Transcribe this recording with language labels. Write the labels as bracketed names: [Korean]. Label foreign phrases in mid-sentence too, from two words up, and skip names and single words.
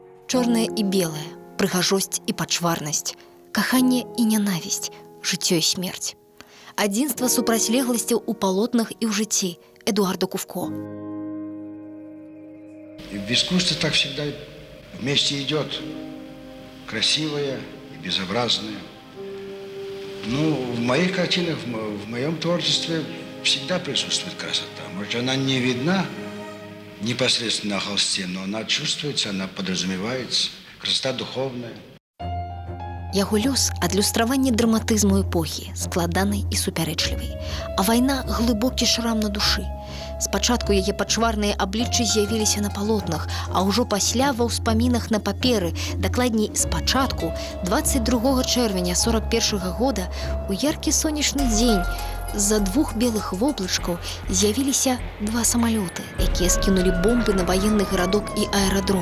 [Belarusian] Чорнае і белае, прыгажосць і пачварнасць, каханне і нянавісць, жыццё і смерць. Адзінства супрацьлегласцяў у палотнах і ў жыцці Эдуарда Кувко. [Russian] И в искусстве так всегда вместе идет красивое и безобразное. Ну, в моих картинах, в моем творчестве всегда присутствует красота. Может, она не видна непосредственно на холсте, но она чувствуется, она подразумевается. Красота духовная. [Belarusian] Яго лёс – адлюстраванне драматызму эпохі, складанай і супярэчлівай. А вайна – глыбокі шрам на душы. Спачатку яе пачварныя абліччы з'явіліся на палотнах, а ўжо пасля ва ўспамінах на паперы, дакладней спачатку, 22 чэрвеня 41 года, у яркі сонечны дзень, з-за двух белых воблачкаў з'явіліся два самалёты, якія скінулі бомбы на ваенны гарадок і аэрадром.